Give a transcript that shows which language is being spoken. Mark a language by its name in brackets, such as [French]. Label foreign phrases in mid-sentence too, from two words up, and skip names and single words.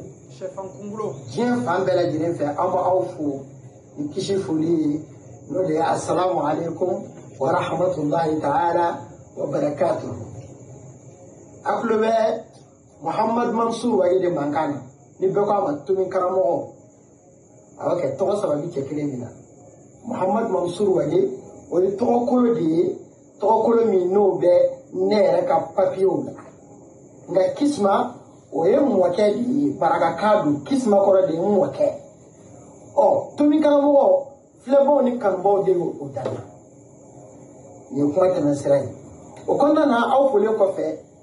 [Bambara] Chefan kongolo. Diɲɛ fan bɛɛ lajɛlen fɛ an b'aw fo ni kisi foli ye n'o de ye [Arabic] السلام عليكم ورحمة الله تعالى وبركاته. [Bambara] A tulo bɛ Muhammad Mansur Waye de mankan na ni bɛɛ ko a ma tomi karamɔgɔ a bɛ kɛ tɔgɔ saba bi cɛ kelen min na. Muhammad Mansur Waye o ye tɔgɔkolo de ye tɔgɔkolo min n'o bɛ ne yɛrɛ ka papiyew la nka kisma o ye mɔkɛ de ye baraka don kisma kɔrɔ de ye mɔkɛ tomi karamɔgɔ filɛbaw ni kanubaw de y'o danna nin ye kuma tɛmɛ sira ye o kɔnɔna na aw folen kɔfɛ